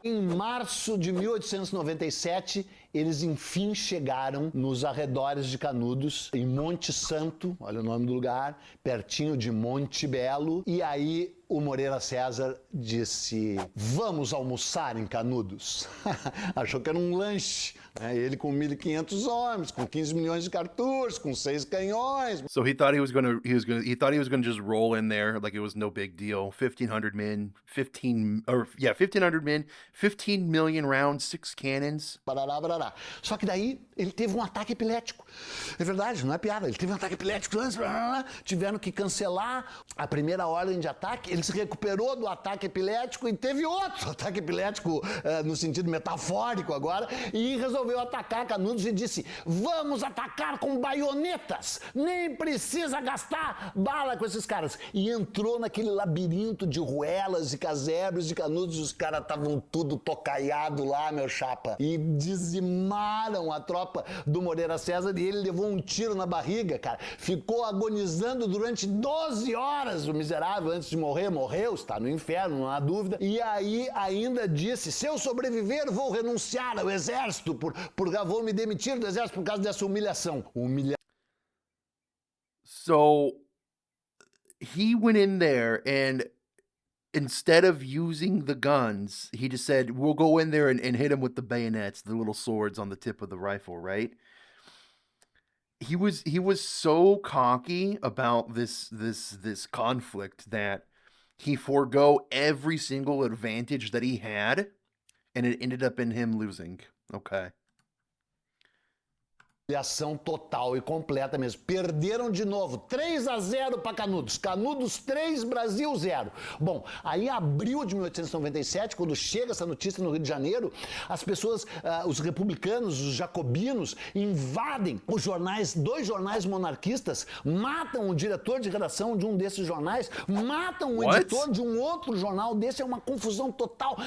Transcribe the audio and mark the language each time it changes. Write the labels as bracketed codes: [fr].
[pt] Em março de 1897, eles enfim chegaram nos arredores de Canudos, em Monte Santo, olha o nome do lugar, pertinho de Monte Belo, e aí o Moreira César disse: vamos almoçar em Canudos. Achou que era um lanche, né? Ele com 1.500 homens, com 15 milhões de cartuchos, com 6 canhões. [en] So he thought he was gonna just roll in there like it was no big deal. 1,500 men, 1,500 men, 15 million rounds, 6 cannons. Barará, barará. [pt] Só que daí ele teve um ataque epilético. É verdade, não é piada. Ele teve um ataque epilético antes, tiveram que cancelar a primeira ordem de ataque. Ele se recuperou do ataque epilético e teve outro ataque epilético no sentido metafórico agora, e resolveu atacar Canudos e disse: vamos atacar com baionetas, nem precisa gastar bala com esses caras. E entrou naquele labirinto de ruelas e casebres de Canudos, os caras estavam tudo tocaiado lá, meu chapa, e dizimaram a tropa do Moreira César, e ele levou um tiro na barriga, cara. Ficou agonizando durante 12 horas, o miserável, antes de morrer. Morreu, está no inferno, não há dúvida. E aí ainda disse: se eu sobreviver, vou renunciar ao exército, vou me demitir do exército por causa dessa humilhação. [en] So he went in there and instead of using the guns, he just said, we'll go in there and hit him with the bayonets, the little swords on the tip of the rifle, right? He was so cocky about this conflict that he forego every single advantage that he had, and it ended up in him losing. Okay. [pt] Humilhação total e completa mesmo. Perderam de novo, 3-0 para Canudos. Canudos 3, Brasil 0. Bom, aí abril de 1897, quando chega essa notícia no Rio de Janeiro, as pessoas, os republicanos, os jacobinos, invadem os jornais, 2 jornais monarquistas, matam o diretor de redação de um desses jornais, matam o editor de um outro jornal desse. É uma confusão total.